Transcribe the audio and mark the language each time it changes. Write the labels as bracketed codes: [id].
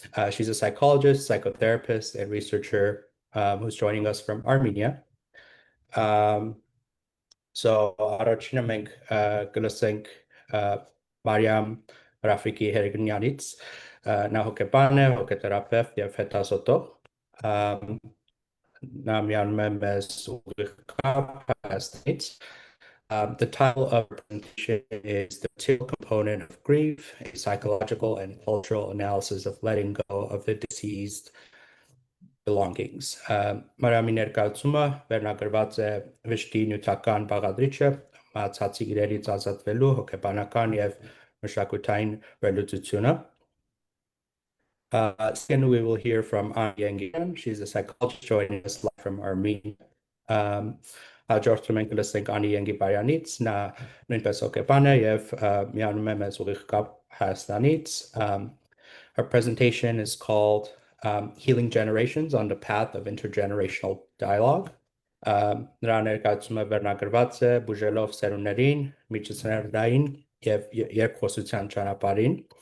[en] She's a psychologist, psychotherapist, and researcher who's joining us from Armenia. [hy] So առաջինը մենք կլսենք Mariam Rafiki Herknyanից, նա հոգեբան է, հոգեթերապևտ եւ հետազոտող։ Նա միանում է մեզ ուղիղ կապ Հայաստանից. [en] The title of the presentation is The Material Component of Grief, a Psychological and Cultural Analysis of Letting Go of the Deceased Belongings. [hy] Մարիամի ներկայացումը վերնագրված է վշտի նյութական բաղադրիչը, մահացածի իրերից ազատվելու հոգեբանական եւ մշակութային վերլուծությունը. [en] Second, we will hear from Ani Yengian. She's a psychologist joining us live from Armenia. [hy] Հաջորդում ենք լսենք Անի Ենգիբարյանից, նա նույնպես հոգեբան է եւ միանում է մեզ ուղիղ կապ Հայաստանից. [en] Her presentation is called Healing Generations on the Path of Intergenerational Dialogue. [hy] Նրա ներկայացումը վերնագրված է բուժելով սերունդներին, միջոցներային եւ երկխոսության ճանապարհին.